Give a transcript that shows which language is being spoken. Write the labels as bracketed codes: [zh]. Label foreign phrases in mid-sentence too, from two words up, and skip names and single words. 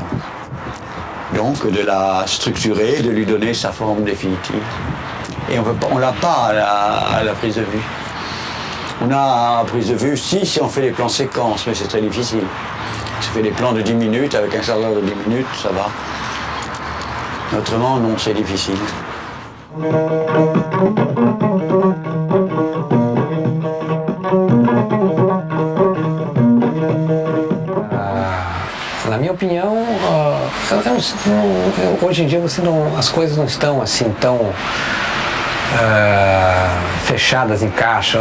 [fr] Donc de la structurer, de lui donner sa forme définitive. Et on ne l'a pas à la prise de vue. On a à prise de vue, si on fait des plans séquences, mais c'est très difficile. Si on fait des plans de 10 minutes, avec un chargeur de 10 minutes, ça va. Autrement, non, c'est difficile. [pt] Na minha opinião, hoje em dia as coisas não estão assim tão fechadas em caixa.